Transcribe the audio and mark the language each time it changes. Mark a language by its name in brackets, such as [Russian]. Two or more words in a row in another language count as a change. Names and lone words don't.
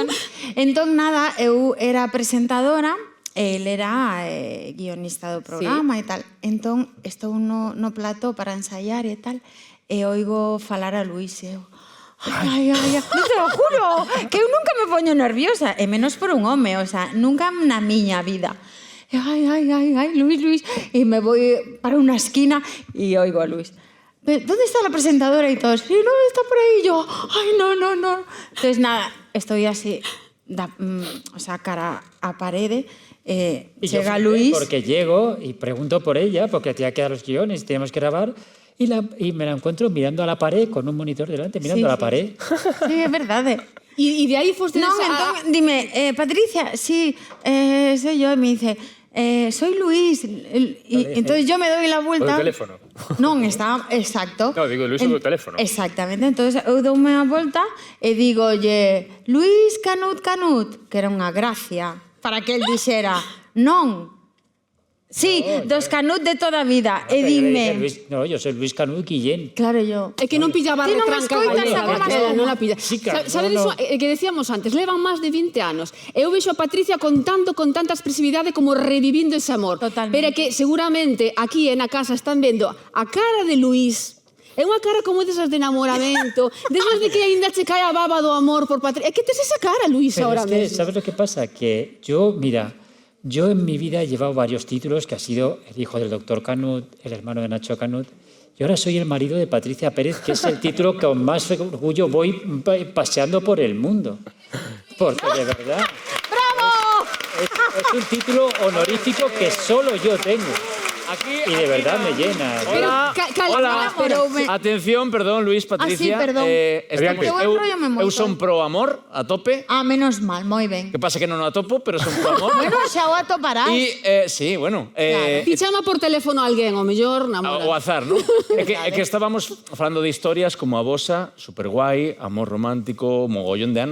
[Galician] Entón, nada, eu era presentadora, el era guionista do programa e tal. Entón, estou no plató para ensaiar e tal, e oigo falar a Luís e eu... Ai, [Spanish] te lo juro, [Galician] que eu nunca me poño nerviosa, e menos por un home, [Spanish] o sea, [Galician] nunca na miña vida. Ai, Luís, e [Spanish] me voy [Galician] para unha esquina e oigo a Luís. [Spanish] ¿Dónde está la presentadora? Y todos, sí, no, está por ahí. Y yo, ay, no. Entonces, nada, estoy así, o sea, [Galician] cara a parede. [Spanish] Llega Luís. Porque llego y pregunto por ella, porque tenía que dar los guiones, teníamos que grabar, y me la encuentro mirando a la pared, con un monitor delante, mirando a la pared. Sí, es verdad. Y de ahí foste... No, entonces, dime, Patricia, sí, soy yo. Y me dice, soy Luís. Y entonces yo me doy la vuelta. [Galician] O do teléfono. Non, está, exacto. No, digo, Luís do teléfono. Exactamente, entonces eu doume a volta e digo, Luís Canut, que era unha gracia, para que el dixera, non. Sí, dos Canut de toda a vida. E dime... [Spanish] No, yo soy Luis Canut Guillén. Claro, yo... [Galician] É que non pillaba Ti non me retranca. escoitas agora máis [Spanish] Non la pilla. Sí, claro, [Galician] Sabes iso que decíamos antes? Levan máis de 20 anos. Eu vexo a Patricia contando con tanta expresividade como revivindo ese amor. Totalmente. Pero é que seguramente aquí na casa están vendo a cara de Luís. É unha cara como desas de enamoramento, desas de que aínda che cae a baba do amor por Patricia. É que tes esa cara, Luís, [Spanish] Pero ahora es que, [Galician] mesmo. [Spanish] ¿sabes lo que pasa? Que yo, mira, yo en mi vida he llevado varios títulos, que ha sido el hijo del doctor Canut, el hermano de Nacho Canut, y ahora soy el marido de Patricia Pérez, que es el título que con más orgullo voy paseando por el mundo. Porque de verdad... ¡Bravo! Es un título honorífico que solo yo tengo. Y de verdad me llena. Hola, hola. Pero Atención, perdón, Luis, Patricia. perdón. [Galician] Eu son pro amor, a tope. menos mal, moi ben. Que pasa que non o atopo, pero son pro amor. Bueno, xa o atoparás. [Spanish] Sí, bueno. [Galician] Ti chama por teléfono a alguén, o mellor namora. O azar, ¿no? É que estábamos falando de historias como a vosa, superguai, amor romántico, mogollón de anos.